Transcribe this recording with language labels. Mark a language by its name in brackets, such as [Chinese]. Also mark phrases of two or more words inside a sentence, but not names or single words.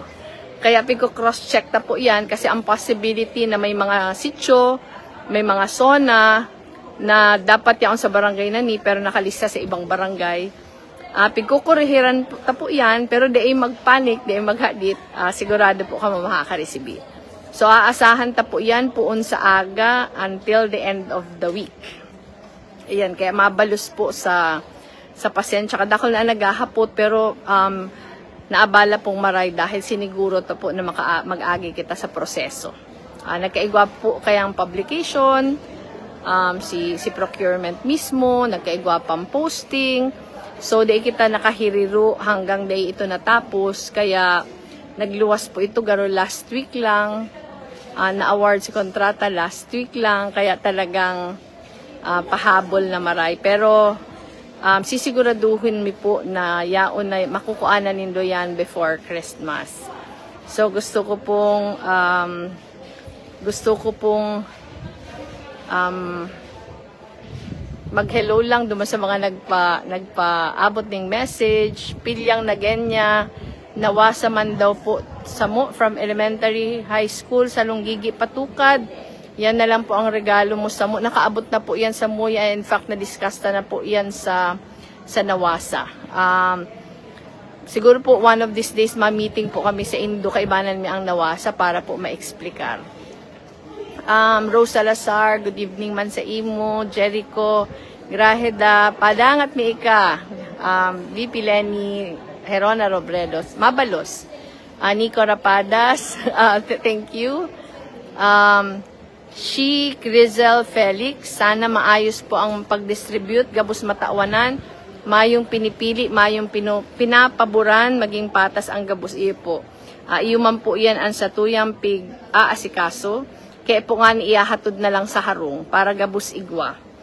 [Bikol] Kaya pigko cross-check ta po yan kasi ang possibility na may mga sitio, may mga zona na dapat yan sa barangay na ni pero nakalista sa ibang barangay. Pigkukurihiran ta po yan pero di ay magpanik, di ay maghadit, sigurado po ka makakareceive. So, aasahan ta po yan poon sa aga [English] until the end of the week. [Bikol] Ayan, kaya mabalus po sa pasensya. Kadakol na naghahapot, pero naabala pong maray dahil siniguro to po na mag-agi kita sa proseso. Nagkaigwa po kayang publication, si procurement mismo, nagkaigwa pang posting. So, di kita nakahiriru hanggang day ito natapos. Kaya, nagluwas po ito garo last week lang. Na-award si kontrata last week lang. Kaya talagang pahabol na maray. Pero sisiguraduhin mi po na yaon na makukuanan nindo yan [English] before Christmas. [Bikol] So gusto ko pong mag-hello lang duman sa mga nagpaabot ng message, pilyang na genya. Nawasa man daw po from elementary, high school, sa Lunggigi, Patukad. Yan na lang po ang regalo mo sa mo. Nakaabot na po yan sa Muya. [English] In fact, [Bikol] na-discuss na po yan sa Nawasa. [English] Siguro po one of these days, [Bikol] ma-meeting po kami sa Indo, kaibanan mi ang Nawasa para po ma-explicar. Rose Salazar, [English] good evening [Bikol] man sa imo, Jericho, Graheda, Padangat Miika, VP Lenny, Herona Robredos, Mabalos, Nico Rapadas, [English] thank you. [Bikol] Crizel Felix, sana maayos po ang pag-distribute, gabos matawanan, mayong pinipili, mayong pinapaboran, maging patas ang gabos iyo po. Iyo man po yan ang satuyang pig aasikaso, kaya po nga iyahatod na lang sa harong para gabos igwa.